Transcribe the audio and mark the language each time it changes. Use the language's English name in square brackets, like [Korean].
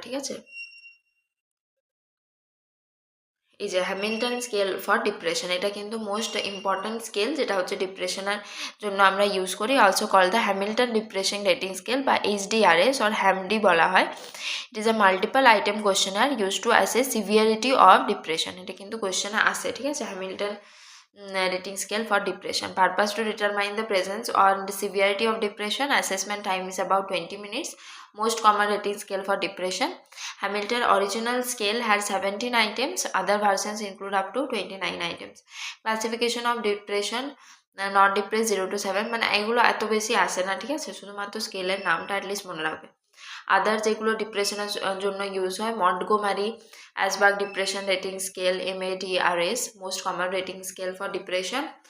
[Bangla] ঠিক আছে, এই যে হ্যামিল্টন স্কেল ফর ডিপ্রেশন, এটা কিন্তু মোস্ট ইম্পর্ট্যান্ট স্কেল যেটা হচ্ছে ডিপ্রেশনের জন্য আমরা ইউজ করি। [English] also call the Hamilton depression rating scale [Bangla] বা HDRS অর হ্যামডি বলা হয়। [English] It is a multiple item questionnaire use to assess severity of depression. [Bangla] এটা কিন্তু কোয়েশ্চেনে আসে, ঠিক আছে। [English] Hamilton rating scale for depression. Purpose to determine the presence or the severity of depression. Assessment time is about 20 minutes. Most common rating scale for depression. Hamilton original scale had 17 items. Other versions include up to 29 items. Classification of depression. [Bangla] Not depress 0 to 7, মানে এগুলো এত বেশি আসে না, ঠিক আছে। শুধুমাত্র স্কেলের নামটা অ্যাটলিস্ট মনে রাখবে। আদার যেগুলো ডিপ্রেশনের জন্য ইউজ হয়, Montgomery অ্যাসবার্গ depression rating scale MADRS, [English] Most common rating scale for depression.